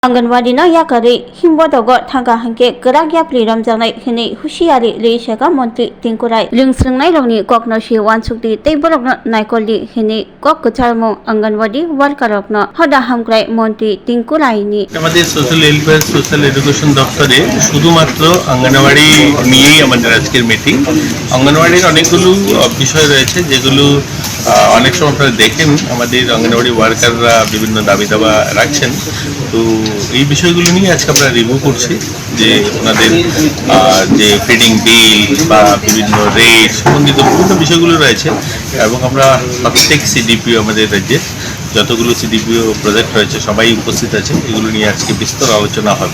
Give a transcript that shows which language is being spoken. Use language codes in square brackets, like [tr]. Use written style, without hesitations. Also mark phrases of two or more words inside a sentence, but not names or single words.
[trp] आंगनवाड़ी याकारि हिमबदगो थांगा हांके गराग याप्रि रमजानाय हिनै हुसियारि लेसेगा मंत्री तिंकुराय लिंस्रिंनाय रंनि ककनसि वानसुकदि तैबरकनो नायकलि हिनै कक गचारमो आंगनवाड़ी वार्कारकनो हदा हामग्राय मंत्री तिंकुरायनि [bn] আমাদের [en] social welfare social education [bn] দপ্তরে শুধুমাত্র অঙ্গনওয়াড়ি নিয়েই আমাদের আজকের মিটিং। অঙ্গনওয়াড়ির অনেকগুলো বিষয় রয়েছে যেগুলো অনেক সময় আপনারা দেখেন আমাদের অঙ্গনওয়াড়ি ওয়ার্কাররা বিভিন্ন দাবি দাবা রাখছেন। তো এই বিষয়গুলো নিয়ে আজকে আমরা রিভিউ করছি যে ওনাদের যে [en] feeding bill [bn] বা বিভিন্ন রেট সম্বন্ধিত বিভিন্ন বিষয়গুলো রয়েছে এবং আমরা প্রত্যেক সিডিপিও আমাদের রাজ্যে যতগুলো [en] CDPO project [bn] রয়েছে সবাই উপস্থিত আছে, এগুলো নিয়ে আজকে বিস্তর আলোচনা হবে।